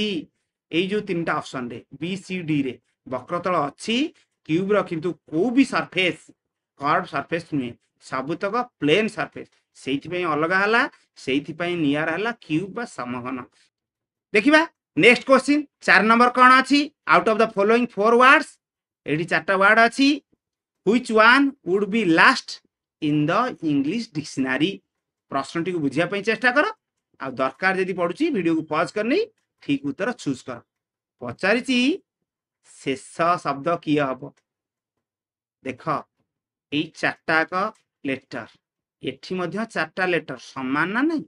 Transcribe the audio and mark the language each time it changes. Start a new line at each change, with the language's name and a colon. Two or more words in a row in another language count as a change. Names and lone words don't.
Odia: ଏଇ ଯୋଉ ତିନିଟା ଅପସନରେ ବି ସି ଡି ରେ ବକ୍ରତଳ ଅଛି, କ୍ୟୁବର କିନ୍ତୁ କୋଉ ବି ସର୍ଫେସ୍
English: curve surface
Odia: ନୁହେଁ, ସବୁତକ
English: plane surface.
Odia: ସେଇଥିପାଇଁ ଅଲଗା ହେଲା, ସେଇଥିପାଇଁ ନିଆରା ହେଲା କ୍ୟୁବ ବା ସମଘନ। ଦେଖିବା
English: next question
Odia: 4 ନମ୍ବର କ'ଣ ଅଛି?
English: out of the following 4 words,
Odia: ଏଠି 4ଟା ୱାର୍ଡ ଅଛି।
English: Which one would be last in the English dictionary?
Odia: ପ୍ରଶ୍ନଟିକୁ ବୁଝିବା ପାଇଁ ଚେଷ୍ଟା କର, ଆଉ ଦରକାର ଯଦି ପଡୁଛି ଭିଡିଓକୁ ପଜ କରିନେଇ ଠିକ ଉତ୍ତର ଚୁଜ୍ କର। ପଚାରିଛି ଶେଷ ଶବ୍ଦ କିଏ ହବ? ଦେଖ ଏଇ 4ଟାକ ଲେଟର, ଏଠି ମଧ୍ୟ 4ଟା ଲେଟର ସମାନ ନା ନାହିଁ?